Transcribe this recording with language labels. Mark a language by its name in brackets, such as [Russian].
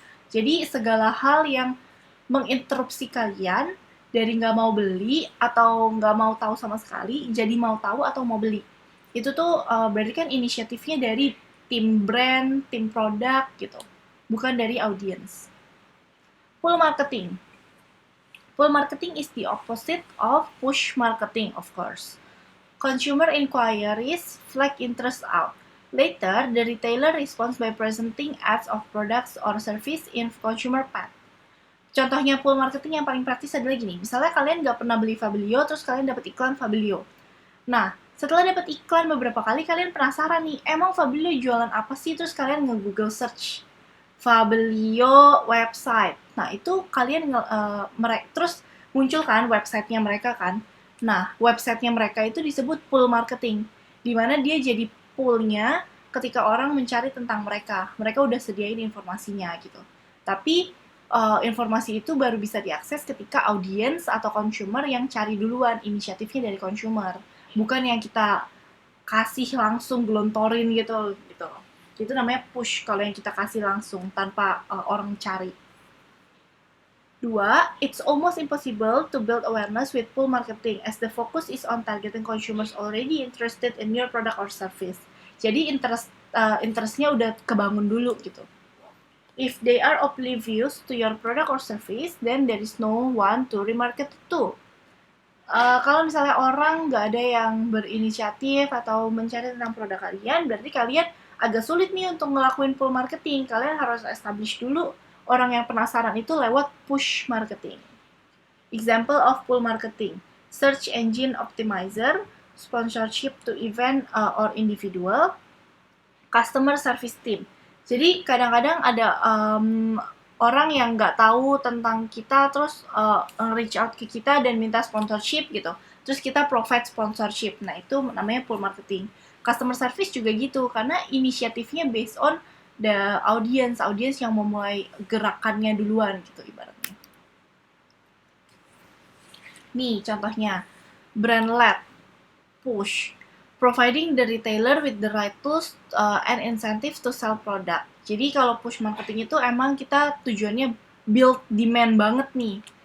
[Indonesian] Jadi segala hal yang menginterupsi kalian dari nggak mau beli atau nggak mau tahu sama sekali, jadi mau tahu atau mau beli. Itu tuh berarti kan inisiatifnya dari tim brand, tim produk gitu, bukan dari audience. [English] Pull marketing. Pull marketing is the opposite of push marketing, of course. Consumer inquiries flag interest out. Later, the retailer responds by presenting ads of products or service in consumer path. [Indonesian] Contohnya pull marketing yang paling praktis adalah gini. Misalnya kalian nggak pernah beli Fabilio, terus kalian dapat iklan Fabilio. Nah, setelah dapat iklan beberapa kali, kalian penasaran nih, emang Fabilio jualan apa sih? Terus kalian nge-Google search Fabilio website. Nah, itu kalian terus muncul kan websitenya mereka kan. Nah, websitenya mereka itu disebut pull marketing, di mana dia jadi pull-nya ketika orang mencari tentang mereka. Mereka udah sediain informasinya gitu. Tapi informasi itu baru bisa diakses ketika audiens atau consumer yang cari duluan, inisiatifnya dari consumer. Bukan yang kita kasih langsung, gelontorin gitu. Itu namanya push kalau yang kita kasih langsung tanpa orang cari. 2. [English] It's almost impossible to build awareness with pull marketing as the focus is on targeting consumers already interested in your product or service. [Indonesian] Jadi interestnya udah kebangun dulu gitu. [English] If they are oblivious to your product or service, then there is no one to remarket to. [Indonesian] Kalau misalnya orang nggak ada yang berinisiatif atau mencari tentang produk kalian, berarti kalian agak sulit nih untuk ngelakuin pull marketing. Kalian harus establish dulu orang yang penasaran itu lewat push marketing. [English] Example of pull marketing: search engine optimizer, sponsorship to event or individual, customer service team. [Indonesian] Jadi kadang-kadang ada orang yang nggak tahu tentang kita, terus reach out ke kita dan minta sponsorship gitu. Terus kita provide sponsorship. Nah, itu namanya pull marketing. Customer service juga gitu, karena inisiatifnya [English] based on the audience [Indonesian] yang memulai gerakannya duluan gitu ibaratnya. Nih contohnya, [English] brand-led push, providing the retailer with the right tools and incentives to sell product. [Indonesian] Jadi kalau push marketing itu emang kita tujuannya build demand banget nih.